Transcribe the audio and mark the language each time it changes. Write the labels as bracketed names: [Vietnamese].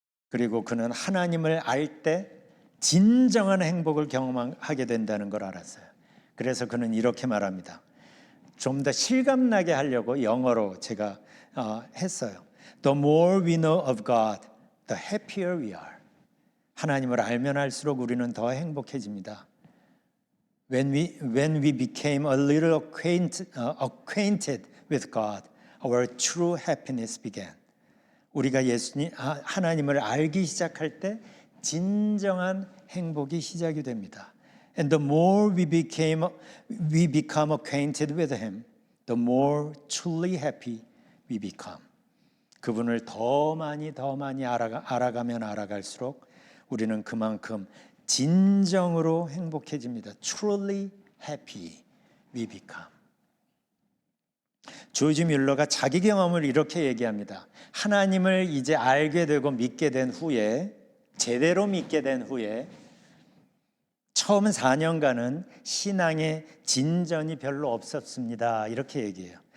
[Korean] 그리고 그는 하나님을 알 때 진정한 행복을 경험하게 된다는 걸 알았어요. 그래서 그는 이렇게 말합니다. 좀 더 실감나게 하려고 영어로 제가 했어요. [English] The more we know of God, the happier we are. [Korean] 하나님을 알면 알수록 우리는 더 행복해집니다. [English] When we became a little acquainted with God, our true happiness began. [Korean] 우리가 하나님을 알기 시작할 때 진정한 행복이 시작이 됩니다. [English] And the more we become acquainted with Him, the more truly happy we become. [Korean] 그분을 더 많이 알아가면 알아갈수록 우리는 그만큼 진정으로 행복해집니다. [English] Truly happy we become. [Korean] 조지 뮬러가 자기 경험을 이렇게 얘기합니다. 하나님을 이제 알게 되고 믿게 된 후에, 제대로 믿게 된 후에 처음 4년간은 신앙의 진전이 별로 없었습니다. 이렇게 얘기해요.